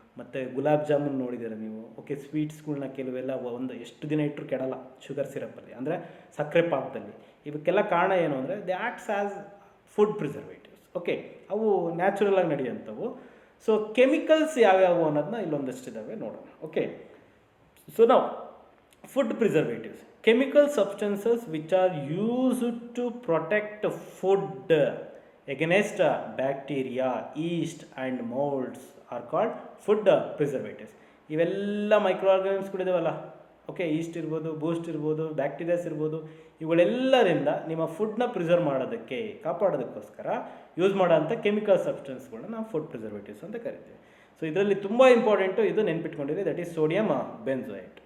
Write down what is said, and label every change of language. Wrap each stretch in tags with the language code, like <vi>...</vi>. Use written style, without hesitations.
<kn>ಮತ್ತು ಗುಲಾಬ್ ಜಾಮೂನ್ ನೋಡಿದ್ದೀರ ನೀವು. ಓಕೆ, ಸ್ವೀಟ್ಸ್ಗಳ್ನ ಕೆಲವೆಲ್ಲ ಒಂದು ಎಷ್ಟು ದಿನ ಇಟ್ಟರು ಕೆಡಲ್ಲ ಶುಗರ್ ಸಿರಪ್ಪಲ್ಲಿ, ಅಂದರೆ ಸಕ್ಕರೆ ಪಾಕದಲ್ಲಿ. ಇವಕ್ಕೆಲ್ಲ ಕಾರಣ ಏನು ಅಂದರೆ</kn> <en>They acts as food preservatives.</en> <kn>Okay, ಅವು ನ್ಯಾಚುರಲಾಗಿ ನಡೆಯುವಂಥವು. ಸೊ ಕೆಮಿಕಲ್ಸ್ ಯಾವ್ಯಾವು ಅನ್ನೋದನ್ನ ಇಲ್ಲೊಂದಷ್ಟಿದ್ದಾವೆ ನೋಡೋಣ.</kn> <en>okay, so</en> <kn>ನಾವು</kn> <en>Food preservatives, chemical substances which are used to protect food against bacteria, yeast and molds are called food preservatives.</en> <kn>ಇವೆಲ್ಲ ಮೈಕ್ರೋ ಆರ್ಗಾನಿಮ್ಸ್ಗಳಿದಾವಲ್ಲ, ಓಕೆ, ಈಸ್ಟ್ ಇರ್ಬೋದು, ಬೂಸ್ಟ್ ಇರ್ಬೋದು, bacterias ಇರ್ಬೋದು, ಇವುಗಳೆಲ್ಲರಿಂದ ನಿಮ್ಮ ಫುಡ್ನ ಪ್ರಿಸರ್ವ್ ಮಾಡೋದಕ್ಕೆ, ಕಾಪಾಡೋದಕ್ಕೋಸ್ಕರ ಯೂಸ್ ಮಾಡೋಂಥ ಕೆಮಿಕಲ್ ಸಬ್ಸ್ಟೆನ್ಸ್ಗಳನ್ನ ನಾವು ಫುಡ್ ಪ್ರಿಸರ್ವೇಟಿವ್ಸ್ ಅಂತ ಕರಿತೀವಿ. ಸೊ ಇದರಲ್ಲಿ ತುಂಬ ಇಂಪಾರ್ಟೆಂಟು, ಇದು ನೆನ್ಪಿಟ್ಕೊಂಡಿರಿ,</kn> <en>that is</en> <kn>ಸೋಡಿಯಂ ಬೆಂಜೋಯೇಟ್.</kn>